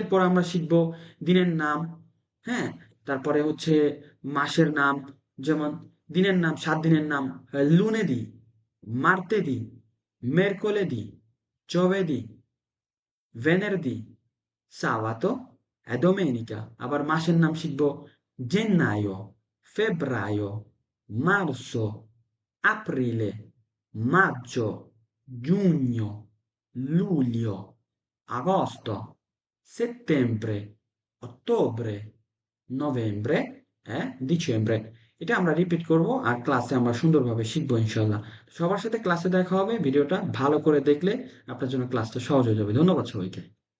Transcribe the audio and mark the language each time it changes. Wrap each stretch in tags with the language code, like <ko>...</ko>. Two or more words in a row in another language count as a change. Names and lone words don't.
<bn>পর আমরা শিখবো দিনের নাম, হ্যাঁ, তারপরে হচ্ছে মাসের নাম। যেমন দিনের নাম, 7 দিনের নাম:</bn> <it>lunedì, martedì, mercoledì, giovedì, venerdì, sabato e domenica. আবার মাসের নাম শিখবো: gennaio, febbraio, marzo, aprile, maggio, giugno, luglio, agosto, settembre, ottobre, novembre,</it> <bn>ডিসেম্বরে। এটা আমরা রিপিট করব আর ক্লাসে আমরা সুন্দরভাবে শিখবো ইনশাল্লাহ। সবার সাথে ক্লাসে দেখা হবে। ভিডিওটা ভালো করে দেখলে আপনার জন্য ক্লাসটা সহজ হয়ে যাবে। ধন্যবাদ সবাইকে।</bn>